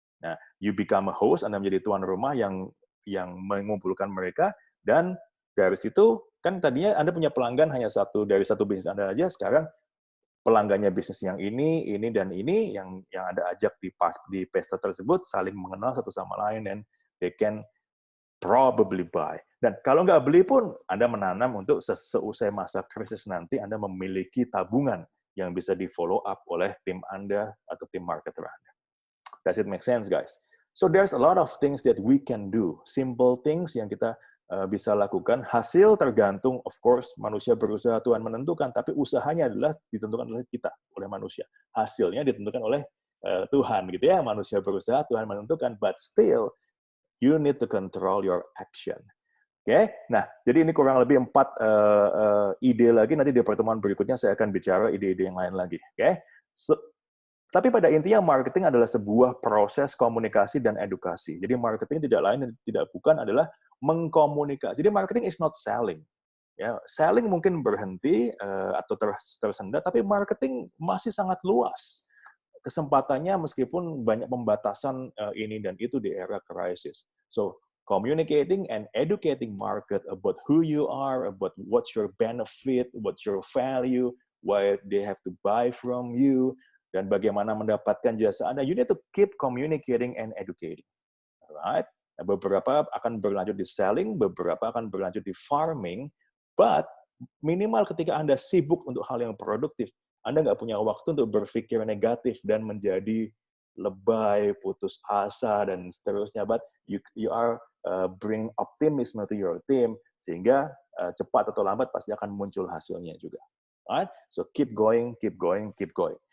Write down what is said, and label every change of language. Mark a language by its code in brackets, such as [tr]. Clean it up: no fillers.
[id] Nah, [en] you become a host, [id] Anda menjadi tuan rumah yang mengumpulkan mereka, dan dari situ kan tadinya Anda punya pelanggan hanya dari satu bisnis Anda aja, sekarang pelanggannya bisnis yang ini, dan ini yang Anda ajak di pesta tersebut saling mengenal satu sama lain, [en] and they can probably buy. [id] Dan kalau nggak beli pun, Anda menanam untuk seusai masa krisis nanti, Anda memiliki tabungan yang bisa di-follow up oleh tim Anda atau tim marketer Anda. [en] Does it make sense, guys? So there's a lot of things that we can do. [id] Simple things yang kita bisa lakukan. Hasil tergantung, [en] of course, [id] manusia berusaha, Tuhan menentukan, tapi usahanya adalah ditentukan oleh kita, oleh manusia. Hasilnya ditentukan oleh Tuhan, gitu ya. Manusia berusaha, Tuhan menentukan, [en] but still, you need to control your action. [id] Oke, nah, jadi ini kurang lebih 4 ide lagi, nanti di pertemuan berikutnya saya akan bicara ide-ide yang lain lagi. Oke, tapi pada intinya marketing adalah sebuah proses komunikasi dan edukasi. Jadi marketing tidak lain dan tidak bukan adalah mengkomunikasi. Jadi [en] marketing is not selling. [id] Ya, selling mungkin berhenti atau tersendat, tapi marketing masih sangat luas. Kesempatannya meskipun banyak pembatasan ini dan itu di era crisis. [en] So, communicating and educating market about who you are, about what's your benefit, what's your value, why they have to buy from you, [id] dan bagaimana mendapatkan jasa Anda, [en] you need to keep communicating and educating. Alright? [id] Nah, beberapa akan berlanjut di selling, beberapa akan berlanjut di farming, but minimal ketika Anda sibuk untuk hal yang produktif, Anda nggak punya waktu untuk berpikir negatif dan menjadi lebay, putus asa, dan seterusnya, [en] but you are bring optimism to your team, [id] sehingga cepat atau lambat pasti akan muncul hasilnya juga. [en] Alright? So keep going, keep going, keep going.